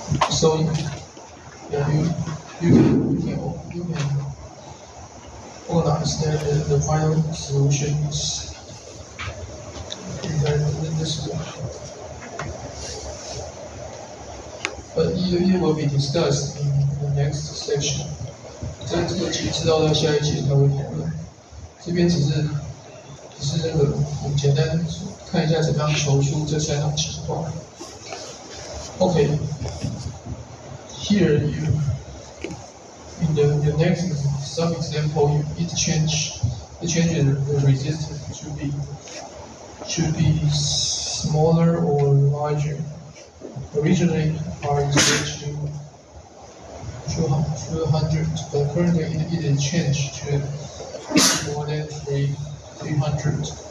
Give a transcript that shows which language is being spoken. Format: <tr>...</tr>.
<en>So yeah, you can organize that the final solution is in this way. But it will be discussed in the next section.</en> <zh>这个节知道到下一节才会讨论。这边只是那个我们简单看一下怎么样求出这三种情况。</zh> <en>Okay. Here in the next some example it changes the resistance should be smaller or larger. Originally R is equal to 200, but currently it is changed to more than 300.</en>